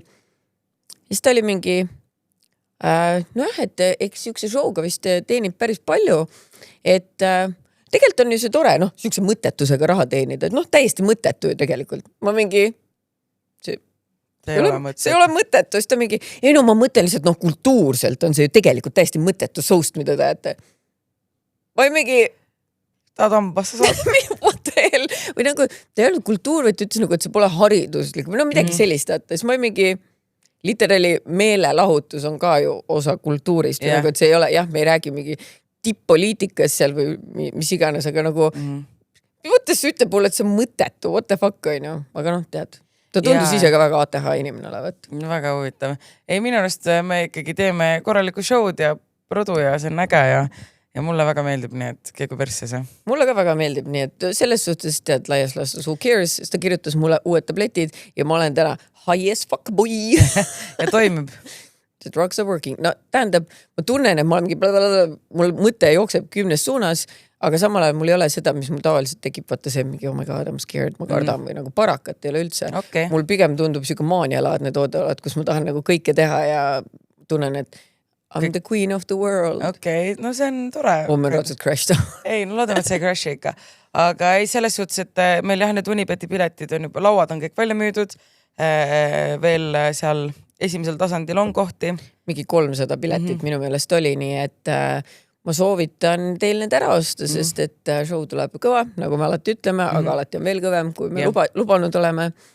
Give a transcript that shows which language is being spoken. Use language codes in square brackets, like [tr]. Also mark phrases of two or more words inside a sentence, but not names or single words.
[et] Siis ta oli mingi, et eks siukse showga vist teenib päris palju, et tegelikult on ju see tore, siukse mõttetusega raha teenida, et täiesti mõttetu ju tegelikult. Ma mingi, see ei ole mõttetu, siis ta mingi, ma mõtlen lihtsalt, kultuurselt on see ju tegelikult täiesti mõttetu soust, mida teate. Või mingi, tahad hambasse saada? [en] What the hell? [et] Või nagu, ta ei olnud kultuur, vaid ütles nagu, et see pole hariduslik. Või midagi sellist, siis ma mingi, literaali meelelahutus on ka ju osa kultuurist. Yeah. Nagu, et see ei ole, me ei räägi mingi tipp-poliitikas seal või mis iganes, aga nagu võttes ütleb mulle, et see on mõttetu, [en] what the fuck [et] on ju, aga tead, ta tundus ise ka väga ATH inimene olevat. Väga huvitav. Ei, minu arust me ikkagi teeme korralikku show'd ja produ ja see on äge ja mulle väga meeldib nii, et keegu persse see. Mulle ka väga meeldib nii, et selles suhtes tead laias laastus [en] who cares, [et] sest ta kirjutas mulle uued tabletid ja ma olen täna [en] high as fuck boy. [et] Ja toimib. [en] The drugs are working. [et] Tähendab, ma tunnen, et ma olen mul mõte jookseb 10 suunas, aga samal ajal mul ei ole seda, mis mul tavaliselt tekib, vaata see mingi, [en] oh my god, I'm scared, [et] ma kardan või nagu parakat ei ole üldse. Okay. Mul pigem tundub siuke maanialaadne toodeoled, kus ma tahan nagu kõike teha ja tunnen, et [en] I'm the queen of the world. [et] Okei, no see on tore. Meil raudselt crash ta. Ei, loodame, et see crash ikka. Aga ei selles suhtes, et meil jah, need Unibeti piletid on juba, lauad on kõik välja müüdud. veel seal esimesel tasandil on kohti. Mingi 300 piletit minu meelest oli, nii et ma soovitan teil need ära osta, sest et show tuleb kõva, nagu me alati ütleme, aga alati on veel kõvem, kui me lubanud oleme.